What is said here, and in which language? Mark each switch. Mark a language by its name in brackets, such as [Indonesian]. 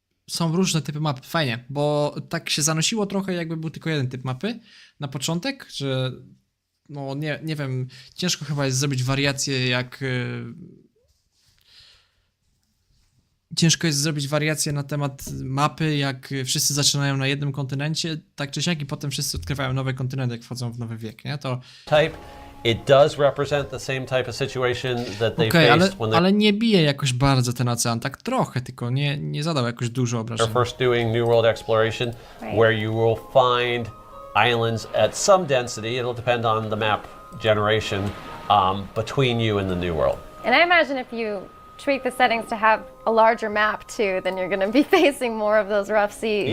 [Polish] są różne typy map. Fajnie, bo tak się zanosiło trochę, jakby był tylko jeden typ mapy na początek, że no nie wiem, ciężko chyba jest zrobić wariację jak... Ciężko jest zrobić wariację na temat mapy, jak wszyscy zaczynają na jednym kontynencie, tak czy siak, i potem wszyscy odkrywają nowe kontynenty, jak wchodzą w nowy wiek, nie? To... [English] Type. It does represent the same type of situation that they [Polish] Okej, [English] faced when [Polish] ale nie bije jakoś bardzo ten ocean, tak trochę, tylko nie zadał jakoś dużo obrażeń. [English] they're first doing New World exploration, where you will find islands at some density. It'll depend on the map generation between you and the New World. And I imagine if you tweak the settings to have a larger map too, then you're going to be facing more of those rough seas.